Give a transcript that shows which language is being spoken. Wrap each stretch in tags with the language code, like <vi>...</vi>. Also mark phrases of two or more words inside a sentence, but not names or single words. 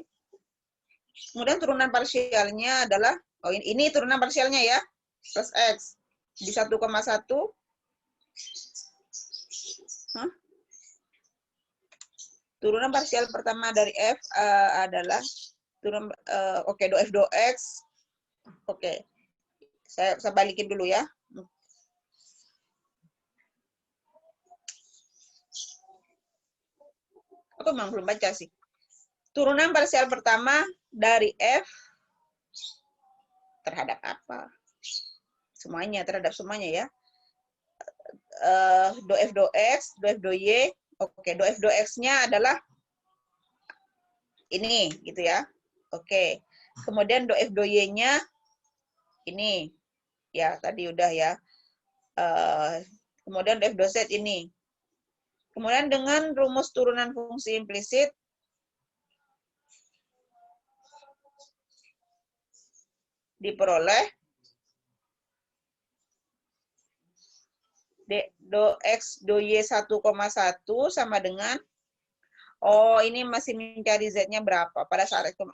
<id>Kemudian turunan parsialnya adalah ini turunan parsialnya ya. Plus X di 1,1. Turunan parsial pertama dari F adalah turunan do F do X. Oke. Saya balikin dulu ya. Aku memang belum baca sih. Turunan parsial pertama dari F terhadap apa? Semuanya, terhadap semuanya ya. Do F do X, do F do Y. Oke, do F do X-nya adalah ini, gitu ya. Oke. Kemudian do F do Y-nya ini. Ya, tadi udah ya. Kemudian do F do Z ini. Kemudian dengan rumus turunan fungsi implisit, diperoleh do X do Y 1,1 sama dengan, oh ini masih mencari Z-nya berapa pada saat itu.</id>